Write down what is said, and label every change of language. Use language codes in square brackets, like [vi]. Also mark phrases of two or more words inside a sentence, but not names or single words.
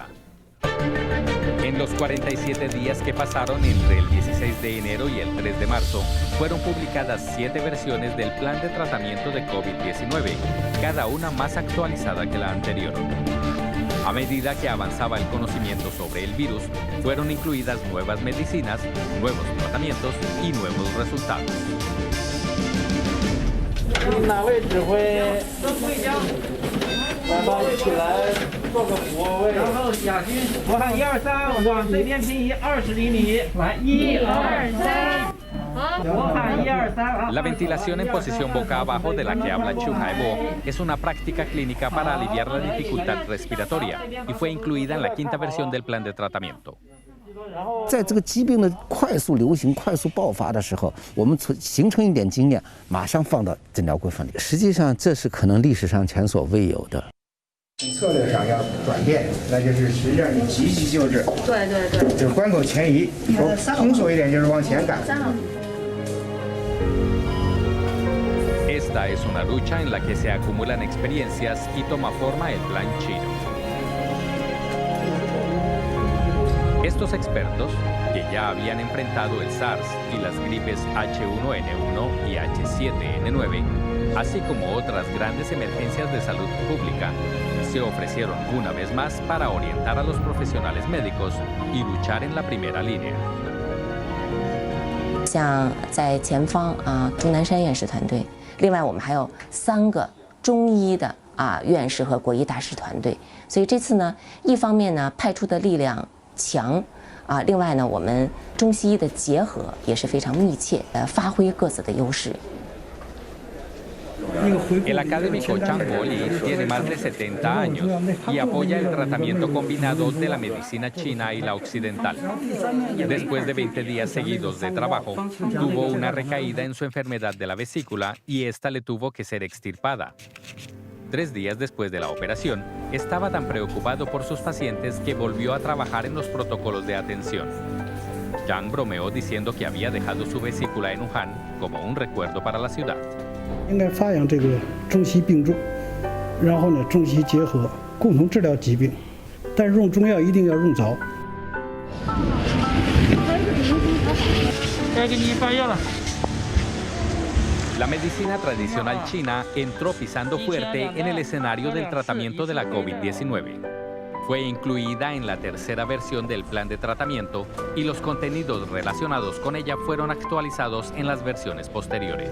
[es] En los 47 días que pasaron entre el 16 de enero y el 3 de marzo, fueron publicadas 7 versiones del plan de tratamiento de COVID-19, cada una más actualizada que la anterior. A medida que avanzaba el conocimiento sobre el virus, fueron incluidas nuevas medicinas, nuevos tratamientos y nuevos resultados. [zh] 哪位指挥？来吧，起来，做个俯卧位。然后亚军，我喊1、2、3，往这边平移20厘米。来，1、2、3。 [es] La ventilación en posición boca abajo de la que habla Chu Haebo es una práctica clínica para aliviar la dificultad respiratoria y fue incluida en la 5ª versión del plan de tratamiento. [zh] 在这个疾病的快速流行、快速爆发的时候，我们形成一点经验，马上放到诊疗规范里。实际上，这是可能历史上前所未有的。策略上要转变，那就是实际上你急急救治。对对对。就是关口前移，说通俗一点就是往前赶。 [es] Esta es una lucha en la que se acumulan experiencias y toma forma el plan chino. Estos expertos, que ya habían enfrentado el SARS y las gripes H1N1 y H7N9, así como otras grandes emergencias de salud pública, se ofrecieron una vez más para orientar a los profesionales médicos y luchar en la primera línea. [zh] 像在前方钟南山院士团队，另外我们还有3个中医的院士和国医大师团队，所以这次呢，一方面呢派出的力量强另外呢我们中西医的结合也是非常密切，发挥各自的优势。 [es] El académico Zhang Guoli tiene más de 70 años y apoya el tratamiento combinado de la medicina china y la occidental. Después de 20 días seguidos de trabajo, tuvo una recaída en su enfermedad de la vesícula y esta le tuvo que ser extirpada. 3 días después de la operación, estaba tan preocupado por sus pacientes que volvió a trabajar en los protocolos de atención. Zhang bromeó diciendo que había dejado su vesícula en Wuhan como un recuerdo para la ciudad. [zh] 应该发扬这个中西并重，然后呢，中西结合，共同治疗疾病。但是用中药一定要用早。该给你发药了。 [es] La medicina tradicional china entró pisando fuerte en el escenario del tratamiento de la COVID-19. Fue incluida en la 3ª versión del plan de tratamiento y los contenidos relacionados con ella fueron actualizados en las versiones posteriores.